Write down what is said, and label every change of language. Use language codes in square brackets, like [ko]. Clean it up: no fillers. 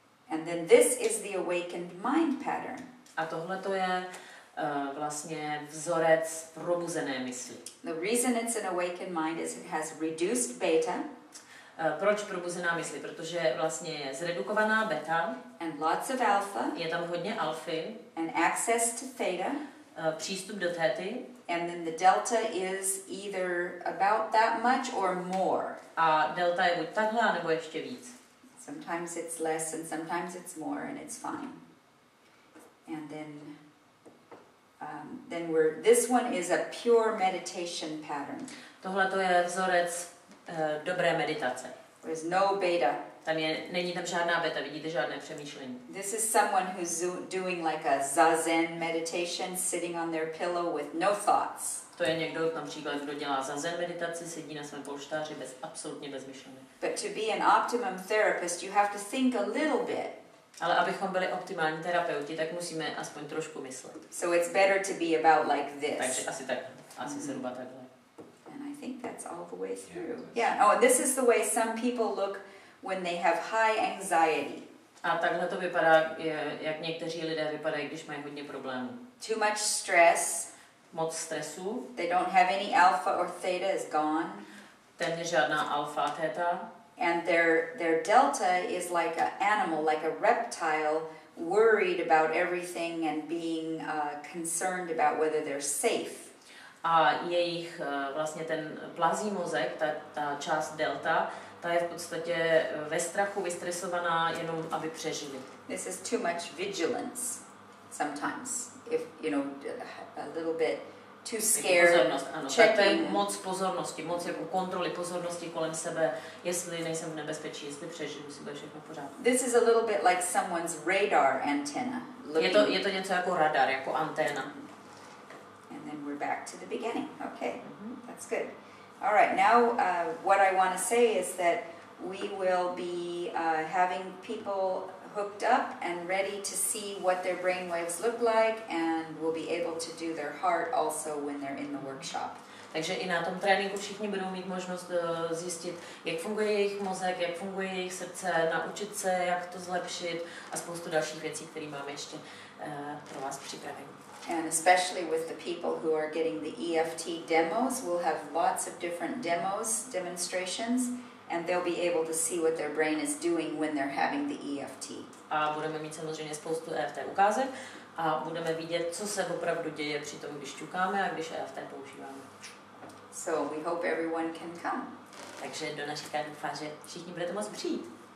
[en] And then this is the awakened mind pattern. [cs] A tohle to je vlastně vzorec probuzené mysli. [en] The reason it's an awakened mind is it has reduced beta. [cs] Proč probuzená mysli? Protože vlastně je zredukovaná beta. [en] And lots of alpha. [cs] Je tam hodně alfy. [en] And access to theta. [cs] Přístup do thety. [en] And then the delta is either about that much or more. [cs] A delta je buď takhle, nebo ještě víc. [en] Sometimes it's less and sometimes it's more, and it's fine. And then this one is a pure meditation pattern. [cs] Tohle to je vzorec dobré meditace. [en] There's no beta. [cs] Není tam žádná beta, vidíte žádné přemýšlení. [en] This is someone who's doing like a zazen meditation, sitting on their pillow with no thoughts. [cs] To je někdo například, kdo dělá zazen meditaci, sedí na svém polštáři absolutně bez myšlenek. [en] But to be an optimum therapist, you have to think a little bit. [cs] Ale abychom byli optimální terapeuti, tak musíme aspoň trošku myslet. [en] So it's better to be about like this. [cs] Takže asi tak, asi zhruba takhle. [en] And I think that's all the way through. Yeah. Oh, and this is the way some people look when they have high anxiety. [cs] A takhle to vypadá, jak někteří lidé vypadají, když mají hodně problémů. [en] Too much stress. [cs] Moc stresu. [en] They don't have any alpha or theta is gone. [cs] Téměř žádná alfa a theta. [en] And their delta is like an animal, like a reptile, worried about everything and being concerned about whether they're safe. [cs] A jejich vlastně ten plazí mozek, ta část delta, ta je v podstatě ve strachu, vystresovaná jenom, aby přežili. [en] This is too much vigilance sometimes. If, you know, a little bit too scared. [cs] Pozornost, ano. Tak to je moc pozornosti, moc jako kontroly pozornosti kolem sebe, jestli nejsem v nebezpečí, jestli přežiju, jestli bude všechno v pořádku. [en] This is a little bit like someone's radar antenna. [cs] Je to něco jako radar, jako anténa. [en] And then we're back to the beginning. Okay, that's good. All right, now what I want to say is that we will be having people hooked up and ready to see what their brain waves look like, and will be able to do their heart also when they're in the workshop. [cs] Takže i na tom tréninku všichni budou mít možnost zjistit, jak funguje jejich mozek, jak funguje jejich srdce, naučit se, jak to zlepšit a spoustu dalších věcí, které máme ještě pro vás připravené. [en] And especially with the people who are getting the EFT demos, we'll have lots of different demonstrations, and they'll be able to see what their brain is doing when they're having the EFT. [cs] A budeme mít samozřejmě spoustu EFT ukázek a budeme vidět, co se opravdu děje při tom, když ťukáme a když EFT používáme. [en] So we hope everyone can come. [cs] Takže do naší doufám, že všichni budete moct přijít.